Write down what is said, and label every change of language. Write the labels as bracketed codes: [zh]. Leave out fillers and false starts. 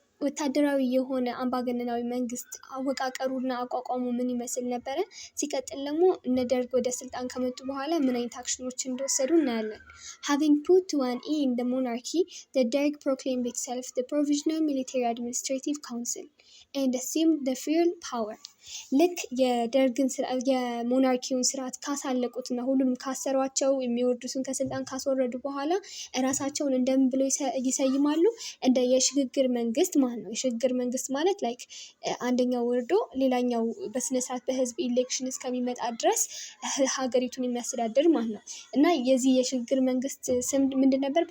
[am] ወታደራዊ የሆነ አምባገነናዊ መንግስት አወቃቀሩና አቋቋሙ ምን ይመስል ነበረ? ሲቀጥል ደግሞ እነ ደርግ ወደ ስልጣን ከመጡ በኋላ ምን አይነት አክሽኖችን እንደወሰዱ እናያለን። [en] Having put one in the monarchy, the Derg proclaimed itself the Provisional Military Administrative Council and assumed the full power. [am] ልክ የደርግን የሞናርኪውን ስርዓት ካሳለቁትና ሁሉም ካሰሯቸው የሚወርዱትን ከስልጣን ካስወረዱ በኋላ እራሳቸውን እንደምን ብለው ይሰይማሉ? እንደ የሽግግር መንግስት ማለት ነው። የሽግግር መንግስት ማለት ላይክ አንደኛው ወርዶ ሌላኛው በስነስርዓት በህዝብ ኢሌክሽን እስከሚመጣ ድረስ ሀገሪቱን የሚያስተዳድር ማለት ነው። እና የዚህ የሽግግር መንግስት ስም ምንድን ነበር?